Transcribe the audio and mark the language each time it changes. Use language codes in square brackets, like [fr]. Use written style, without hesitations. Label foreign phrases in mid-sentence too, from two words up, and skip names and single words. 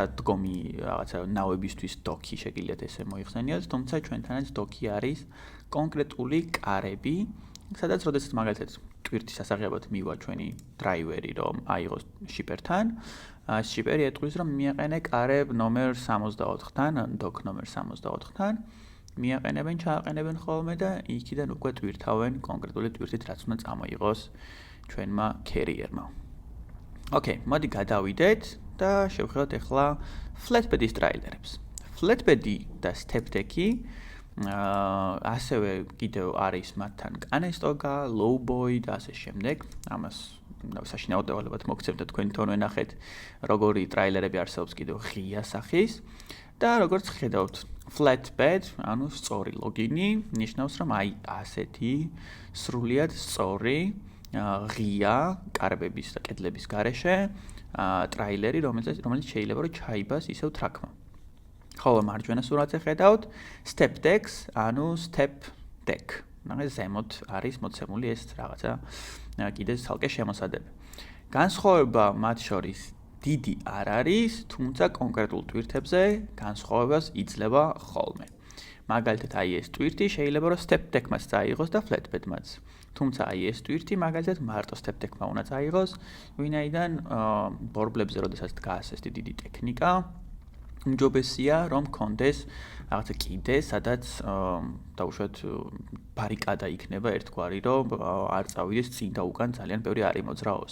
[ka] დგომი რაღაცა ნავებისთვის dock-ი შეგიძლიათ ესე მოიხსენიოთ, თუმცა ჩვენთანაც dock-ი არის კონკრეტული კარები, სადაც როდესაც მაგალითად ტვირთის ასაღებად მივა ჩვენი დრაივერი, რომ აიღოს შიპერთან, შიპერი ეტყვის, რომ მიაყენე კარებ ნომერ 64-თან, dock ნომერ 64-თან, ჩააყენებენ ხოლმე და იქიდან უკვე ტვირთავენ კონკრეტული ტვირთით, რაც უნდა წამოიღოს ჩვენმა carrier-მა. Okay, მოდი გადავიდეთ და შევხედოთ ახლა flatbed-ის ტრაილერებს. Flatbed-ი და step-deck-ი ასევე კიდევ არის მათთან კანესტოგა, lowboy და ასე შემდეგ. ამას საშინაო დავალებად მოგცემთ და თქვენ თვითონ ვენახეთ, როგორი ტრაილერები არსებობს კიდევ ღია სახის. და როგორც ხედავთ, flatbed, ანუ სწორი ლოგინი, ნიშნავს, რომ აი ასეთი სრულიად სწორი ღია კარებების და კედლების გარეშე ტრაილერი, რომელიც შეიძლება რომ ჩაიბას ისევ ტრაქმა. ხოლო მარჯვენა სურათზე ხედავთ [en] step decks, [ka] ანუ [en] step deck. [ka] მაგას ზემოთ არის მოცემული ეს რაღაცა კიდე ცალკე შემოსადები. განსხვავება მათ შორის დიდი არ არის, თუმცა კონკრეტულ ტვირთებზე განსხვავებას იძლევა ხოლმე. მაგალითად, აი ეს ტვირთი შეიძლება რომ [en] step deck- [ka] მაც წაიღოს და flatbed-მაც. თუმცა აი ეს ტვირთი მაგალითად მარტო [en] step deck- [ka] მა უნდა წაიღოს, ვინაიდან ბორბლებზე როდესაც დგას ეს დიდი ტექნიკა, უმჯობესია რომ კონდეს რაღაცა კიდე, სადაც დაუშვათ ბარიკადა იქნება ერთგვარი, რომ არ წავიდეს წინ და უკან ძალიან ბევრი არ იმოძრაოს.